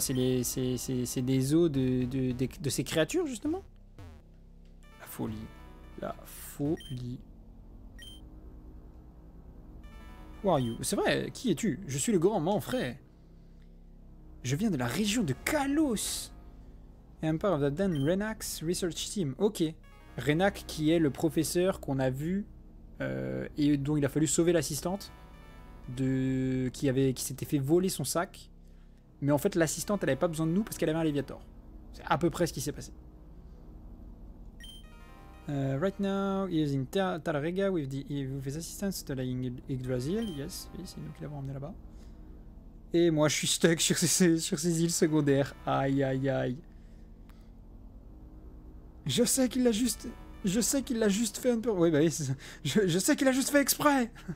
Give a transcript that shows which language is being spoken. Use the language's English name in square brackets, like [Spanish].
[French] C'est des os de ces créatures, justement? La folie. La folie. [English] Who are you? [French] C'est vrai, qui es-tu? Je suis le grand Manfred. Je viens de la région de Kalos. [English] I'm part of the Dan Renax Research Team. Ok. [French] Renac qui est le professeur qu'on a vu et dont il a fallu sauver l'assistante qui s'était fait voler son sac. Mais en fait l'assistante elle avait pas besoin de nous parce qu'elle avait un Léviator. C'est à peu près ce qui s'est passé. [English] Right now he is in Talrega with his assistants studying Yggdrasil. [French] Yes, oui, c'est nous qui l'avons emmené là-bas. Et moi je suis stuck sur ces îles secondaires. Aïe aïe aïe. Je sais qu'il l'a juste fait un peu... Oui, bah oui, je sais qu'il a juste fait exprès.